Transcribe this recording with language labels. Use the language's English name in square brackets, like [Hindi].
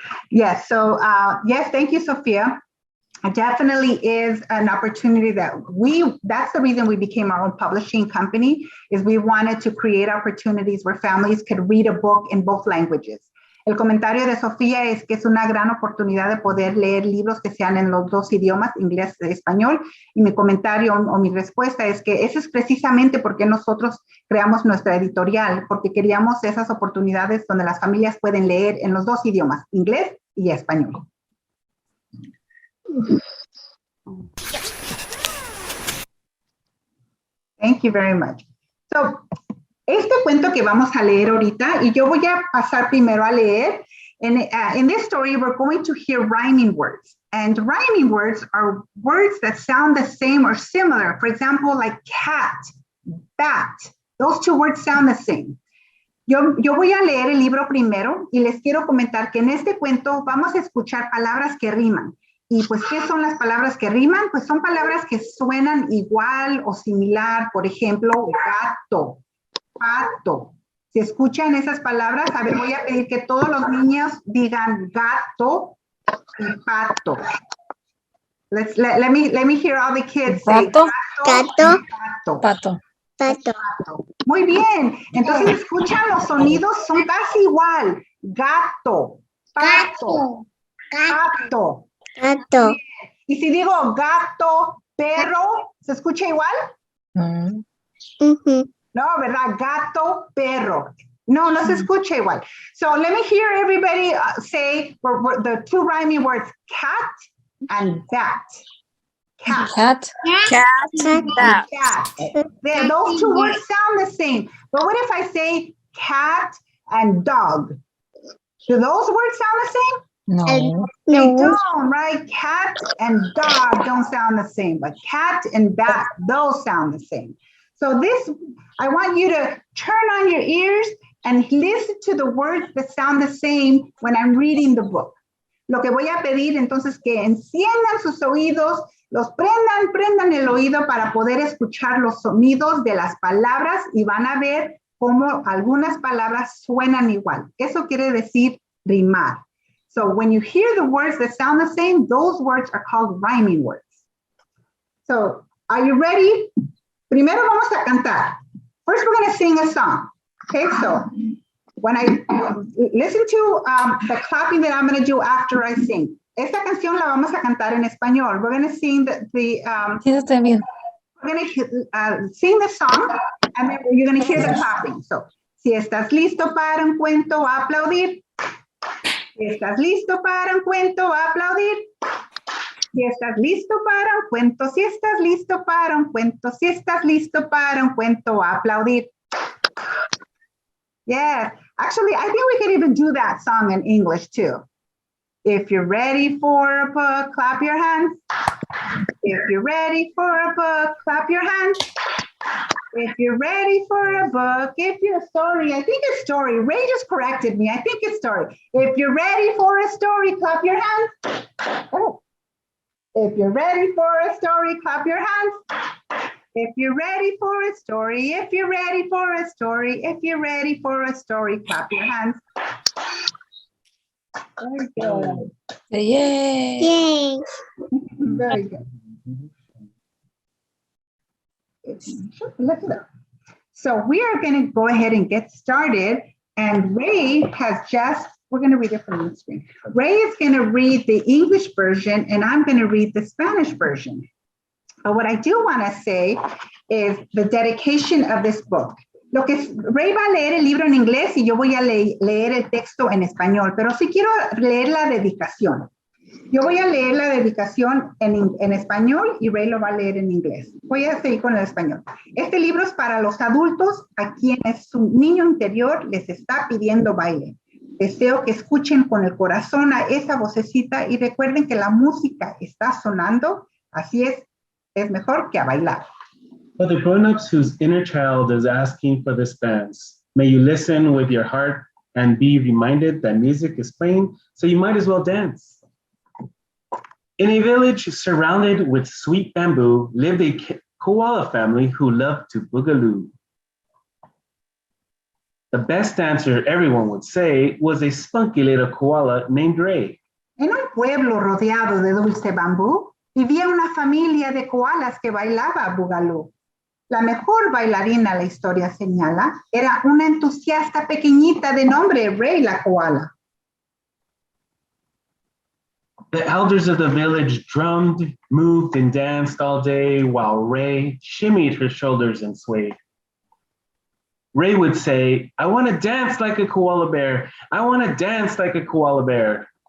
[English] Yes, so yes, thank you, Sophia. It definitely is an opportunity that's the reason we became our own publishing company, is we wanted to create opportunities where families could read a book in both languages. [Spanish] El comentario de Sofía es que es una gran oportunidad de poder leer libros que sean en los dos idiomas, inglés y español. Y mi comentario o mi respuesta es que eso es precisamente porque nosotros creamos nuestra editorial, porque queríamos esas oportunidades donde las familias pueden leer en los dos idiomas, inglés y español. [English] Thank you very much. [Spanish] So, este cuento que vamos a leer ahorita, y yo voy a pasar primero a leer. [English] In this story, we're going to hear rhyming words. And rhyming words are words that sound the same or similar. For example, like cat, bat. Those two words sound the same. [Spanish] Yo voy a leer el libro primero y les quiero comentar que en este cuento vamos a escuchar palabras que riman. Y pues, ¿qué son las palabras que riman? Pues son palabras que suenan igual o similar. Por ejemplo, gato, pato. Si escuchan esas palabras, a ver, voy a pedir que todos los niños digan gato y pato. [English] Let me hear all the kids say [Spanish] Gato. Gato. gato. Pato. Pato. Muy bien. Entonces, escuchan los sonidos, son casi igual. Gato, pato, gato. Gato. Y si digo gato, perro, ¿se escucha igual? Mm. Ujú. No, ¿verdad? Gato, perro. No, no se escucha igual. [English] So let me hear everybody say the two rhyming words, cat and bat. Cat. Cat. Cat. Cat. Those two words sound the same. But what if I say cat and dog? Do those words sound the same? No. They No. don't, right? Cat and dog don't sound the same, but cat and bat, those sound the same. So this, I want you to turn on your ears and listen to the words that sound the same when I'm reading the book. [Spanish] Lo que voy a pedir entonces que enciendan sus oídos, los prendan el oído para poder escuchar los sonidos de las palabras y van a ver cómo algunas palabras suenan igual. Eso quiere decir rimar. [English] So when you hear the words that sound the same, those words are called rhyming words. So are you ready? [Spanish] Primero vamos a cantar. [English] First, we're going to sing a song. Okay, so when I listen to the clapping that I'm going to do after I sing. [Spanish] Esta canción la vamos a cantar en español. [English] We're going to sing [Spanish] Quédate bien. [English] we're going to sing the song, and then you're going to hear the clapping. [Spanish] So, si estás listo para un cuento, aplaudir. Si estás listo para un cuento, aplaudir. Si estás listo para un cuento, si estás listo para un cuento, si estás listo para un cuento, aplaudir. [English] Yes, actually, I think we could even do that song in English too. If you're ready for a book, clap your hands. If you're ready for a book, clap your hands. If you're ready for a book, if you're a story, I think it's story. Ray just corrected me. I think it's story. If you're ready for a story, clap your hands. Oh. If you're ready for a story, clap your hands. If you're ready for a story, if you're ready for a story, if you're ready for a story, clap your hands. Very good. Yay. Yay. Very good. Look it up. So we are going to go ahead and get started. And Ray has just, we're going to read it from the screen. Ray is going to read the English version, and I'm going to read the Spanish version. But what I do want to say is the dedication of this book. [Spanish] Ray va a leer el libro en inglés y yo voy a leer el texto en español, pero sí quiero leer la dedicación. Yo voy a leer la dedicación en español y Ray lo va a leer en inglés. Voy a seguir con el español. Este libro es para los adultos a quienes su niño interior les está pidiendo baile. Deseo que escuchen con el corazón a esa vocecita y recuerden que la música está sonando, así es mejor que a bailar. [English] For the grown-ups whose inner child is asking for this dance, may you listen with your heart and be reminded that music is playing, so you might as well dance. In a village surrounded with sweet bamboo lived a koala family who loved to boogaloo. The best dancer, everyone would say, was a spunky little koala named Ray. En un pueblo rodeado de dulce bambú, vivía una familia de koalas que bailaba boogaloo. La mejor bailarina, la historia señala, era una entusiasta pequeñita de nombre Ray la koala. The elders of the village drummed, moved, and danced all day while Ray shimmied her shoulders and swayed. Ray would say, I want to dance like a koala bear. I want to dance like a koala bear.